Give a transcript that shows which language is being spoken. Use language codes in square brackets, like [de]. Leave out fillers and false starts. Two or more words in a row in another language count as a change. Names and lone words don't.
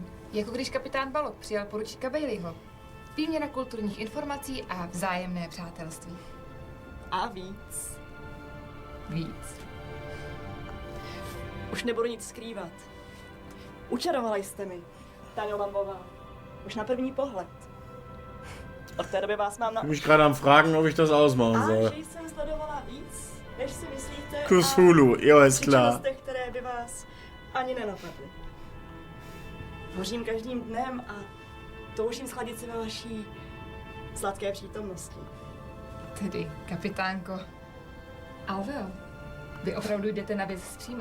[cs] Jako když kapitán Balog přijal poručíka Baileyho. Výměna kulturních informací a vzájemné přátelství. A víc. Víc. Už nebudu nic skrývat. Učarovala jste mi, Tanjo Lambová. Už na první pohled. Od té doby vás mám na... [de] Ich mich gerade am Fragen, ob ich das ausmachen soll. [cs] A že jsem sledovala víc, než si myslíte. Kus Hulu, jo, [de] ist klar. [cs] Které by vás ani nenapadly. Hořím každým dnem a toužím schladit se ve vaší sladké přítomnosti. Tedy, kapitánko. Alveo, vy opravdu jdete na věc zpříma.